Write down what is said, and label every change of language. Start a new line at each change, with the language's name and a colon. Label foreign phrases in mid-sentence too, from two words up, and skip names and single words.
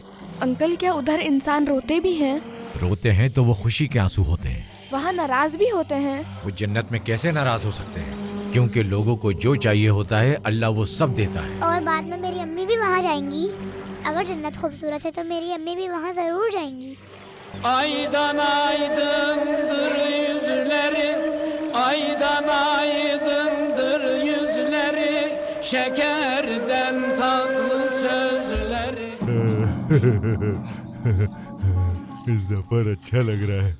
Hindi: अंकल क्या उधर इंसान रोते भी हैं? रोते हैं तो वो खुशी के आंसू होते हैं। वहाँ नाराज भी होते हैं? वो जन्नत में कैसे नाराज हो सकते हैं, क्योंकि लोगों को जो चाहिए होता है अल्लाह वो सब देता है। और बाद में मेरी अम्मी भी वहाँ जाएंगी। अगर जन्नत खूबसूरत है तो मेरी अम्मी भी वहाँ जरूर जाएंगी।
Turkish: Aydan aydındır yüzleri, aydan aydındır yüzleri, şekerden tatlı sözleri.
Hindi: जफर अच्छा लग रहा है।